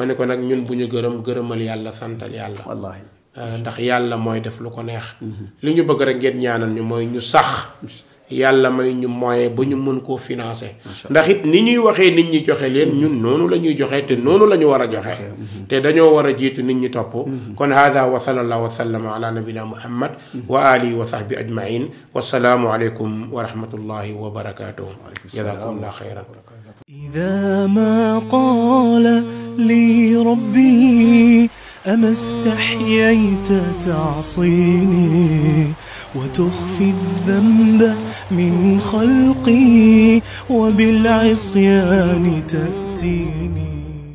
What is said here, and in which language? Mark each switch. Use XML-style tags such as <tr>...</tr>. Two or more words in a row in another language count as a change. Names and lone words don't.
<wo>ne ko nag ñun bu ñu gërëmal yàlla santal yàlla wallaahi ndax yàlla mooy def lu ko neex li ñu bëgg rek ngeen ñaanal ñu mooy ñu sax yàlla may ñu moyen ba ñu mën koo financer ndax it ni ñuy waxee nit ñi joxe leen ñun noonu la ñuy joxe te noonu la ñu war a joxe te dañoo war a jiitu nit ñi topp kon</wo> <ar>هذا وصلى الله وسلم على نبينا محمد وآله وصحبه أجمعين والسلام عليكم ورحمة الله وبركاته جزاكم الله خيرا إذا ما قال لي ربي أما استحييت تعصيني وتخفي الذنب من خلقي وبالعصيان تأتيني</ar>